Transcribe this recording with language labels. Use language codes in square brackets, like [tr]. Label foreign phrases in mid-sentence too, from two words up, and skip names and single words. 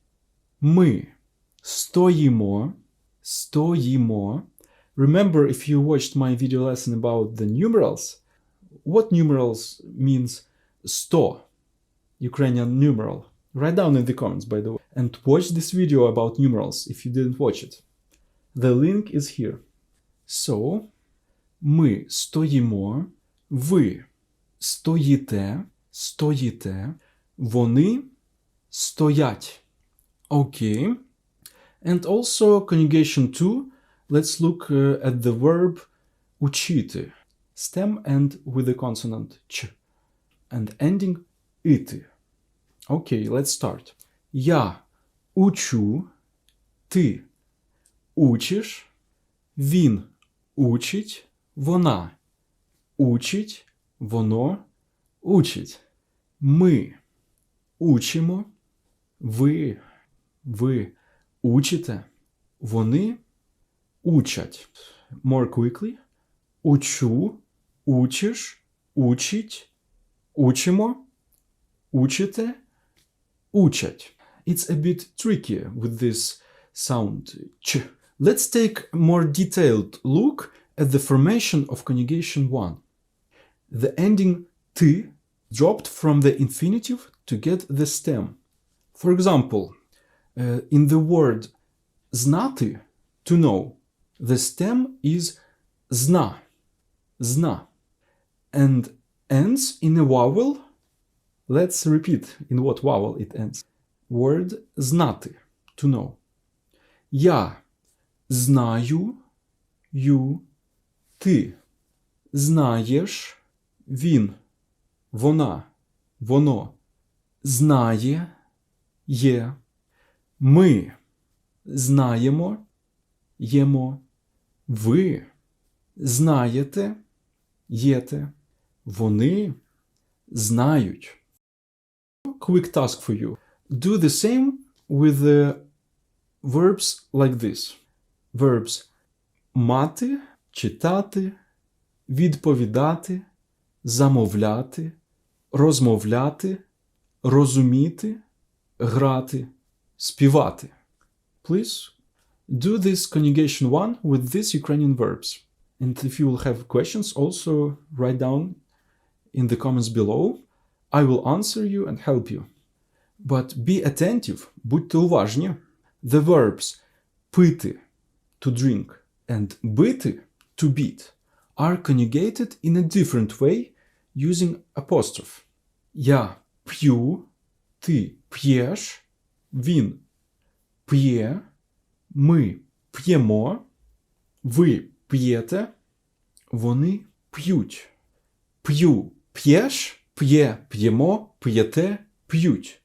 [uk] Ми стоїмо, стоїмо. [en] Remember, if you watched my video lesson about the numerals, what numerals means 100, Ukrainian numeral? Write down in the comments, by the way. And watch this video about numerals if you didn't watch it. The link is here. So, [uk] ми стоїмо, ви стоїте, стоїте, вони стоять. [en] Okay. And also conjugation 2. Let's look at the verb учити. Stem end with the consonant ch. And ending ити. Okay, let's start. [uk] Я учу, ти учиш, він учить, вона учить, воно учить. Ми учимо, ви учите, вони учать. [en] More quickly. [uk] Учу, учиш, учить, учимо, учите, учать. [en] It's a bit tricky with this sound ch. Let's take a more detailed look at the formation of conjugation 1. The ending ty dropped from the infinitive to get the stem. For example, in the word знати, to know, the stem is zna, zna, and ends in a vowel. Let's repeat in what vowel it ends. Word знати, to know. [uk] Я знаю, you, ти знаєш, він, вона, воно знає, є, ми знаємо, ємо, ви знаєте, єте, вони знають. [en] Quick task for you. Do the same with the verbs like this. [uk] Verbs мати, читати, відповідати, замовляти, розмовляти, розуміти, грати, співати. [en] Please do this conjugation 1 with these Ukrainian verbs. And if you will have questions, also write down in the comments below. I will answer you and help you. But be attentive, [uk] будьте уважні. [en] The verbs пити, to drink, and бити, to beat, are conjugated in a different way using apostrophe. [uk] Я п'ю, ти п'єш, він п'є, ми п'ємо, ви п'єте, вони п'ють. П'ю, п'єш, п'є, п'ємо, п'єте, п'ють.